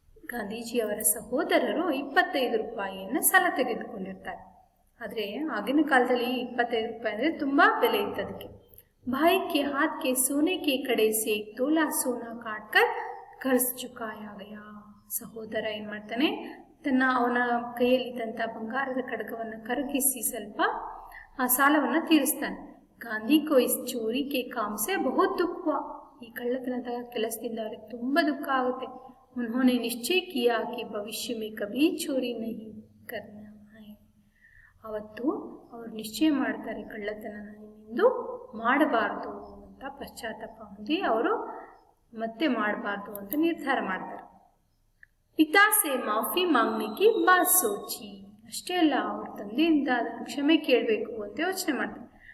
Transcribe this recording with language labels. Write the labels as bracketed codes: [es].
[kn] ಗಾಂಧೀಜಿ ಅವರ ಸಹೋದರರು 25 ರೂಪಾಯಿಯನ್ನು ಸಾಲ ತೆಗೆದುಕೊಂಡಿರ್ತಾರೆ. ಆದರೆ ಆಗಿನ ಕಾಲದಲ್ಲಿ 25 ರೂಪಾಯಿ ಅಂದರೆ ತುಂಬ ಬೆಲೆ ಇತ್ತು ಅದಕ್ಕೆ. [hi] भाई के हाथ के सोने के कड़े से 1 तोला सोना काटकर कर्ज चुकाया गया. [kn] ಸಹೋದರ ಏನು ಮಾಡ್ತಾನೆ, ಅವನ ಕೈಯಲ್ಲಿದ್ದಂಥ ಬಂಗಾರದ ಖಡ್ಗವನ್ನು ಕರಗಿಸಿ ಸ್ವಲ್ಪ ಆ ಸಾಲವನ್ನು ತೀರಿಸ್ತಾನೆ. [hi] ಗಾಂಧಿ ಕೋ ಇಸ್ ಚೋರಿ ಕೆ ಕಾಮ್ ಸೆ ಬಹುತ್ ದುಃಖ ಹುವಾ. [kn] ಈ ಕಳ್ಳತನದ ಕೆಲಸದಿಂದ ಅವರಿಗೆ ತುಂಬ ದುಃಖ ಆಗುತ್ತೆ. [hi] उन्होंने निश्चय किया कि भविष्य में कभी चोरी नहीं करना है. [kn] ಅವತ್ತು ಅವರು ನಿಶ್ಚಯ ಮಾಡ್ತಾರೆ, ಕಳ್ಳತನ ಎಂದು ಮಾಡಬಾರ್ದು ಅಂತ ಪಶ್ಚಾತ್ತಾಪ ಹೊಂದಿ ಅವರು ಮತ್ತೆ ಮಾಡಬಾರ್ದು ಅಂತ ನಿರ್ಧಾರ ಮಾಡ್ತಾರೆ. [hi] ಪಿತಾ ಸೆ ಮಾಫಿ ಮಾಂಗ್ನೆ ಕಿ ಬಾತ್ ಸೋಚಿ. [kn] ಅಷ್ಟೇ ಅಲ್ಲ, ಅವ್ರ ತಂದೆಯಿಂದ ಅದನ್ನು ಕ್ಷಮೆ ಕೇಳಬೇಕು ಅಂತ ಯೋಚನೆ ಮಾಡ್ತಾರೆ.